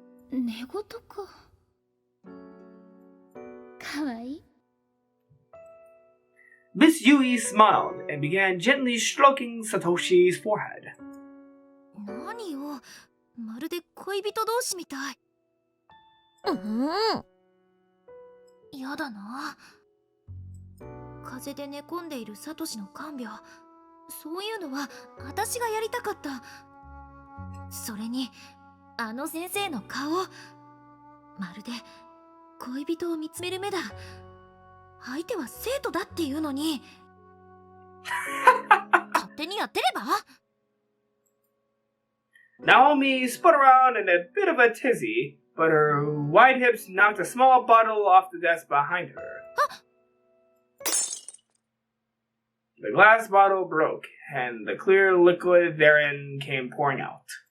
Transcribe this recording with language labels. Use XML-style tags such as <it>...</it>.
<ja>寝言か。かわいい。</ja> <en>Miss Yui smiled and began gently stroking Satoshi's forehead.</en> <ja>何よ、まるで恋人同士みたい。やだな。風邪で寝込んでいるサトシの看病、そういうのは私がやりたかった。それにあの先生の顔、まるで恋人を見つめる目だ。相手は生徒だっていうのに勝手にやってれば。</ja> <en>Naomi spun around in a bit of a tizzy, but her wide hips knocked a small bottle off the desk behind her. The glass bottle broke, and the clear liquid therein came pouring out.</en>